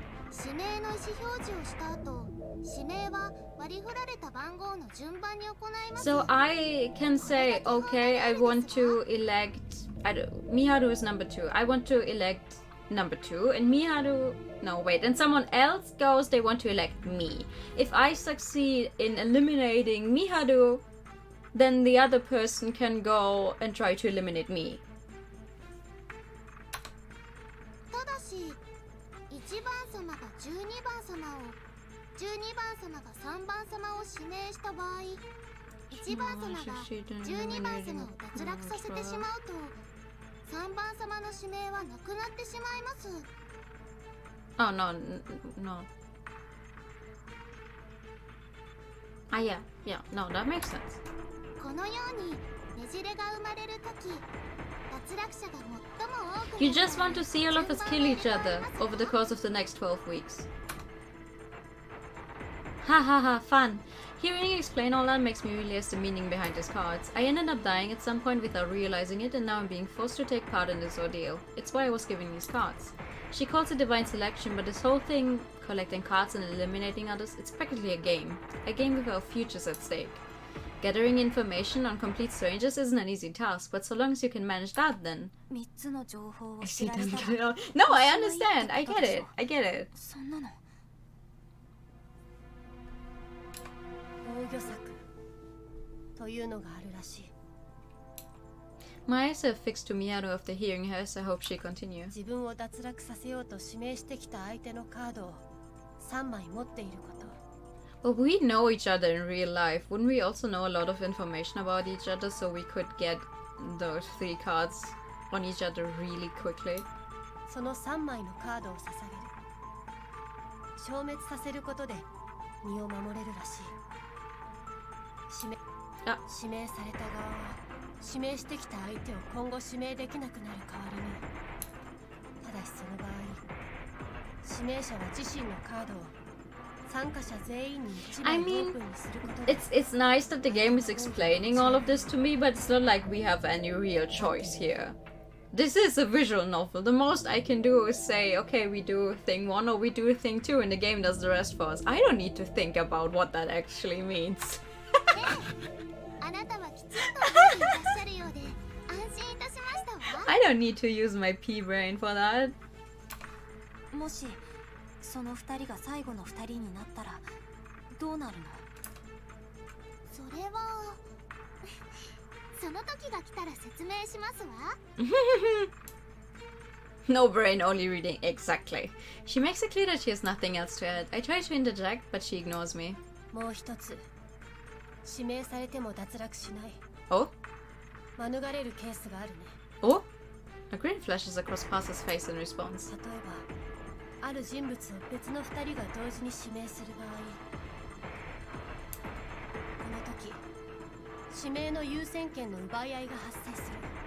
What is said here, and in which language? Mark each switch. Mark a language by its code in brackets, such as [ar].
[ja] 指名の意思表示をした後、指名は割り振られた番号の順番に行います。 [en] So I can say, okay, I want to elect. Miharu is number 2. I want to elect number 2, and Miharu. No, wait, and someone else goes. They want to elect me. If I succeed in eliminating Miharu, then the other person can go and try to eliminate me. ただし、1番様が12番様を、12番様が3番様を指名した場合、1番様が12番様を脱落させてしまうと、3番様の指名はなくなってしまいます。 Oh no, no. Ah yeah, no, that makes sense. このようにねじれが生まれるとき、脱落者が最も多く You just want to see all of us kill each other over the course of the next 12 weeks. Ha ha ha, fun. Hearing you explain all that makes me realize the meaning behind his cards. I ended up dying at some point without realizing it, and now I'm being forced to take part in this ordeal. It's why I was given these cards. She calls it divine selection, but this whole thing, collecting cards and eliminating others, it's practically a game with our futures at stake. Gathering information on complete strangers isn't an easy task, but so long as you can manage that, then... [ja] 3つの情報を [en] I [ja] 知 [en] see [ja] られ [en] them [ja] たら [en] No, I understand. I get it. I get it. [ja] そんなの防御策というのがあるらしい。 [en] My eyes have fixed to Miharu after hearing her, so I hope she continues. [ja] 自分を脱落させようと指名してきた相手のカードを3枚持っていること。 [en] Well, we know each other in real life. Wouldn't we also know a lot of information about each other so we could get those 3 cards on each other really quickly? [ja] その3枚のカードを捧げる。消滅させることで身を守れるらしい。指名された側は指名してきた相手を今後指名できなくなる代わりに、ただしその場合、指名者は自身のカードを参加者全員に1枚オープンにすることで。 [en] It's nice that the game is explaining all of this to me, but it's not like we have any real choice here. This is a visual novel. The most I can do is say, okay, we do thing 1 or we do thing 2, and the game does the rest for us. I don't need to think about what that actually means. [ja] あなたはきちんと覚えていらっしゃるようで安心いたしましたわ。 [en] I don't need to use my P brain for that. [ja] もしその2人が最後の2人になったらどうなるの？それはその時が来たら説明しますわ。 [en] No brain, only reading. Exactly. She makes it clear that she has nothing else to add. I try to interject, but she ignores me. [ja] もう一つ、指名されても脱落しない。 Oh? 免れるケースがあるね。 [en] Oh? A grin flashes across Parser's face in response. [ja] 例えば、ある人物を別の2人が同時に指名する場合、この時、指名の優先権の奪い合いが発生する。